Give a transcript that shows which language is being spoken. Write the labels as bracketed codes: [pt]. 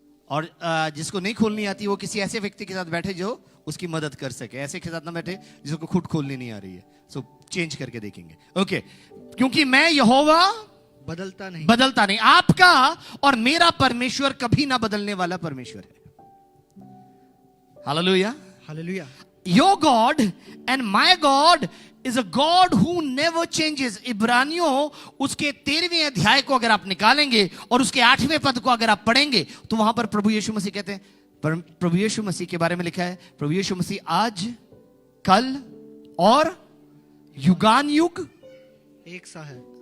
[hi] और जिसको नहीं खोलनी आती वो किसी ऐसे व्यक्ति के साथ बैठे जो उसकी मदद कर सके। ऐसे के साथ ना बैठे जिसको खुद खोलनी नहीं आ रही है। सो चेंज करके देखेंगे। ओके, क्योंकि मैं यहोवा बदलता नहीं। आपका और मेरा परमेश्वर कभी ना बदलने वाला परमेश्वर है। Hallelujah. Hallelujah. [en] Your God and my God is a God who never changes. [hi] इब्रानियों उसके 13वें अध्याय को अगर आप निकालेंगे और उसके 8वें पद को अगर आप पढ़ेंगे तो वहां पर प्रभु यीशु मसीह कहते हैं, प्रभु यीशु मसीह के बारे में लिखा है, प्रभु यीशु मसीह आज, कल और युगान युग एक सा है।